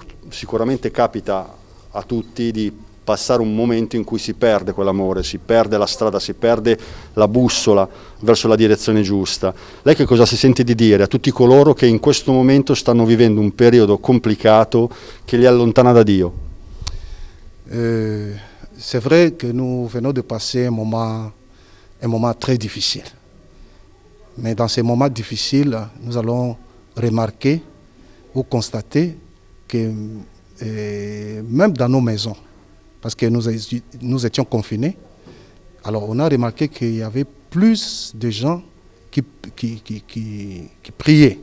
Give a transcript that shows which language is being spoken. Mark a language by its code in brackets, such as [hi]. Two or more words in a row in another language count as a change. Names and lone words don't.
[it] Sicuramente capita a tutti di passare un momento in cui si perde quell'amore, si perde la strada, si perde la bussola verso la direzione giusta. Lei che cosa si sente di dire a tutti coloro che in questo momento stanno vivendo un periodo complicato che li allontana da Dio? [fr] C'est vrai que nous venons de passer un moment très difficile. Mais dans ces moments difficiles, nous allons remarquer ou constater que même dans nos maisons, parce que nous étions confinés, alors on a remarqué qu'il y avait plus de gens qui priaient.